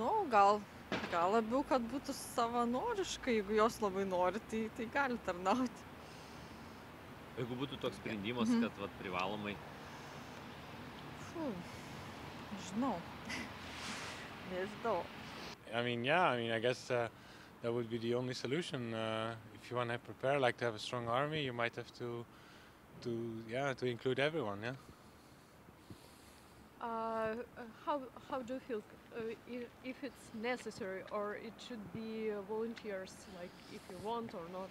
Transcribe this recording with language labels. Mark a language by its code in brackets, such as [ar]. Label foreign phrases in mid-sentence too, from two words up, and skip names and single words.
[lt] gal labiau, kad būtų savanoriškai, jeigu jos labai nori, tai gali tarnauti. Jeigu būtų toks sprendimas, kad vat, privalomai. Nežinau. [en] I guess that would be the only solution. If you want to prepare, like to have a strong army, you might have to include everyone. Yeah. How do you feel if it's necessary, or it should be volunteers, like if you want or not?